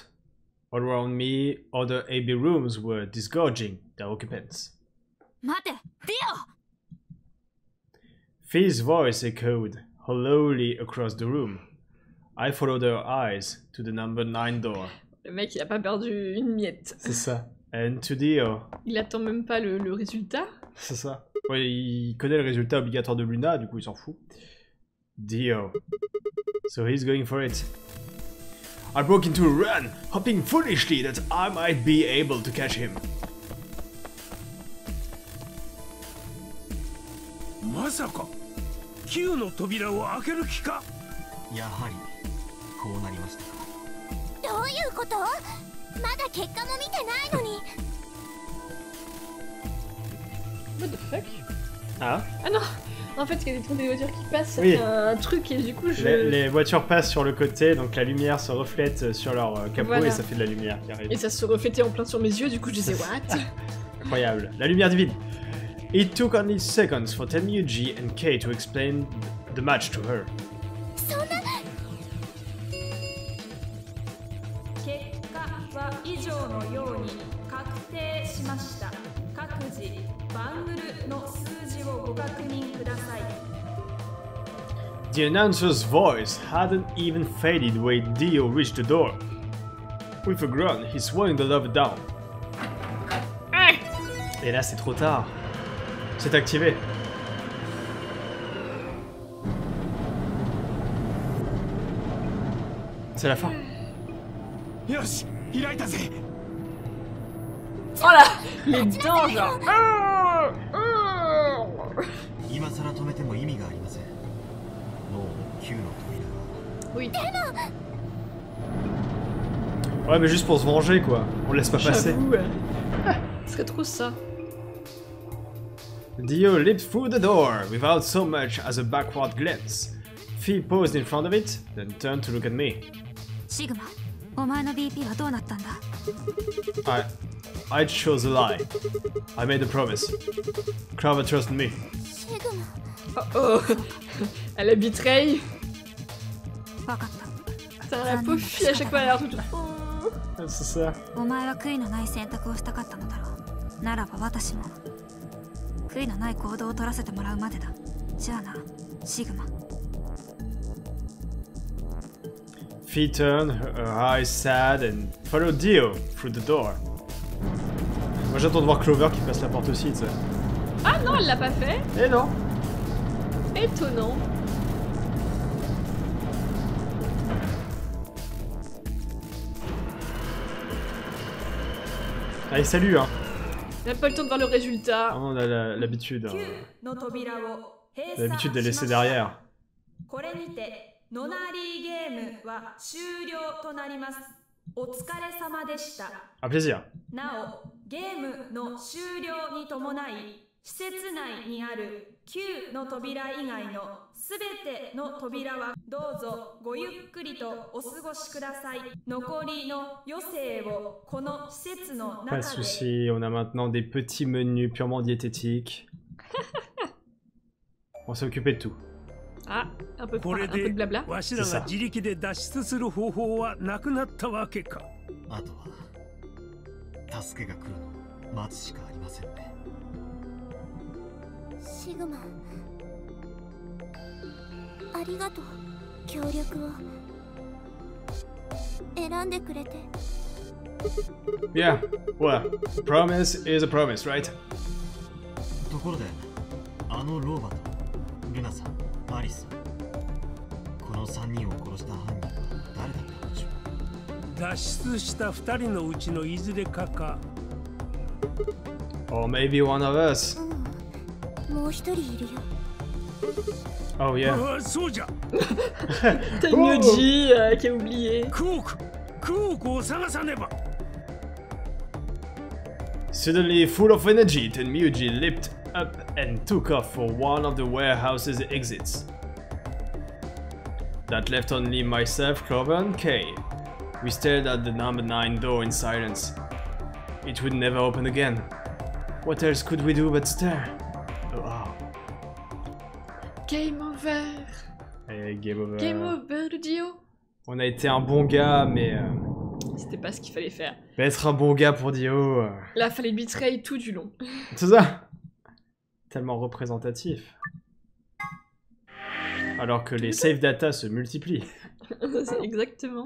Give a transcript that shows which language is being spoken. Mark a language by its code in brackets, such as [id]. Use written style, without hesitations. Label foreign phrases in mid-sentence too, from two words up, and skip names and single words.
[en] All around me, other AB rooms were disgorging their occupants. Fi's voice echoed hollowly across the room. I followed her eyes to the number 9 door. [fr] Le mec il a pas perdu une miette. C'est ça. [en] And to Dio. [fr] Il attend même pas le résultat. C'est ça. Ouais, il connaît le résultat obligatoire de Luna, du coup il s'en fout. [en] Dio. So he's going for it. I broke into a run, hoping foolishly that I might be able to catch him. [ja] Masaka? Qの扉を開ける気か? やはりこうなりましたか。どういうこと？まだ結果も見てないのに。 [en] What the fuck? Ah? [fr] Ah non! En fait, il y a des voitures qui passent, ça oui. fait un truc et du coup je... Les voitures passent sur le côté, donc la lumière se reflète sur leur capot voilà. et ça fait de la lumière qui arrive. Et ça se reflétait en plein sur mes yeux, du coup je disais what? Incroyable. La lumière divine. [en] It took only seconds for Tenryuji and Kei to explain the match to her. The announcer's voice hadn't even faded when Dio reached the door. With a groan, he swung the lever down. [fr] Et là, c'est trop tard. C'est activé. C'est la fin. [ja] Yoshi, 開いたぜ. [fr] Oh là! Les dents genre... [ja] 今さら止めても意味がありません。もうQの扉は。 [fr] Oui. Ouais, mais juste pour se venger, quoi. On laisse pas passer. Ce serait trop ça. [en] Dio leaped through the door without so much as a backward glance. Fi paused in front of it, then turned to look at me. Sigma, [ja] お前の BP はどうなったんだ? [en] I chose a lie. I made a promise. Clover trusted me. Sigma. [fr] Oh oh. Elle a betray. [ja] 分かった。 [fr] Putain, la pauvre fille à chaque fois elle a l'air toute... C'est ça. [ja] お前は悔いのない選択をしたかったのだろう。ならば私も悔いのない行動を取らせてもらうまでだ。じゃあな、シグマ。 [en] Fee turned, her eyes sad, and followed Dio through the door. [fr] Moi j'attends de voir Clover qui passe la porte aussi, tu sais. Ah non, elle l'a pas fait. Eh non. Étonnant. Allez, salut hein. On n'a pas le temps de voir le résultat. On a l'habitude. L'habitude de laisser derrière. [ja] これにてノナリーゲームは終了となります。お疲れ様でした。 [fr] Un plaisir. [ja] なお、ゲームの終了に伴い、施設内にある9の扉以外のすべての扉はどうぞごゆっくりとお過ごしください。残りの余生をこの施設の [fr] Pas de [ja] 中で。 [fr] soucis, on a maintenant des petits menus purement diététiques. On s'est occupé de tout. Ah, un peu [ja] これ [fr] de [ja] で [fr] blabla. [ja] わしらが自力で脱出する方法はなくなったわけか。あとは助けが来るのを待つしかありませんね。シグマ、ありがとう。協力を選んでくれて。 [en] Yeah, well, a promise is a promise, right? [ja] ところであの老婆とルナさん、アリスさん、この3人を殺した犯人は誰だったのでしょう。脱出した2人のうちのいずれかか。 [en] Or maybe one of us. [ja] もう一人いるよ。 [en] Oh yeah. [ja] ああ、そうじゃ。 [fr] T'as Myoji qui a oublié. [ja] クオークを探さねば。 [en] Suddenly full of energy, Tenmyuji leaped up and took off for one of the warehouse's exits. That left only myself, Clover, and Kay. We stared at the number 9 door in silence. It would never open again. What else could we do but stare? Oh. Game over. [fr] Et [en] game over. Game over, [fr] le Dio. On a été un bon gars, mais C'était pas ce qu'il fallait faire. être un bon gars pour Dio, Là, fallait betray tout du long. c'est ça. Tellement représentatif. Alors que les [en] save data [fr] se multiplient. C'est exactement.